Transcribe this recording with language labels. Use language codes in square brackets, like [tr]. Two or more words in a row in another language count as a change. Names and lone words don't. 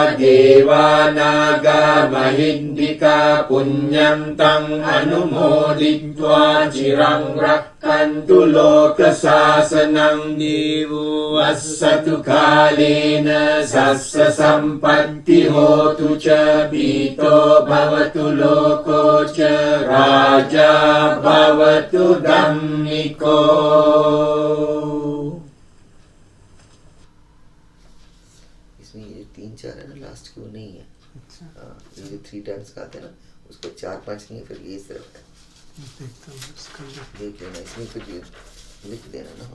[pi] දේවානාගා මහින්దికා පුඤ්ඤං තං අනුමෝදිත්වා චිරං රක්ඛන්තු ලෝක ශාසනං දීවෝ වස්සතු කාලේන සස්ස සම්පත්ති හෝතු ච පීතෝ භවතු ලෝකෝ ච රාජා භවතු ධම්මිකෝ. [hi] इसमें ये 3-4 है ना, लास्ट की वो नहीं है। हाँ, ये जो 3 टाइम्स का आता है ना, उसको 4-5 नहीं है, फिर ये सिर्फ है। देखता हूँ इसका भी। देख लेना, इसमें फिर ये लिख देना ना।